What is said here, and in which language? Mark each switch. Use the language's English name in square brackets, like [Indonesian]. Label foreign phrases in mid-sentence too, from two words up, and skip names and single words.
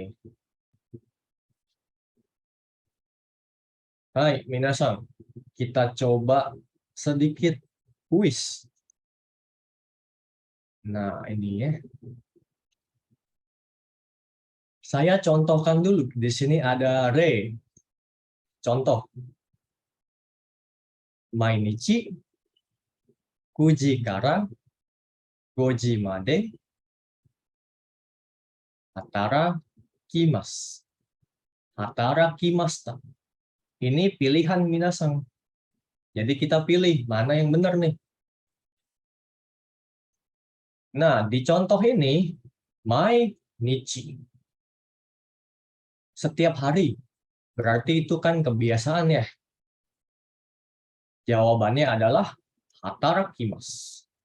[Indonesian] Hai, minasan. Kita coba sedikit kuis. Nah, ini ya. Saya contohkan dulu. Di sini ada re. Contoh. [Japanese] Mainichi 9時から5時まで働きます。働きました. [Indonesian] Ini pilihan minasan. Jadi kita pilih mana yang benar nih. Nah, di contoh ini, mainichi. Setiap hari. Berarti itu kan kebiasaan ya. Jawabannya adalah hatarakimasu.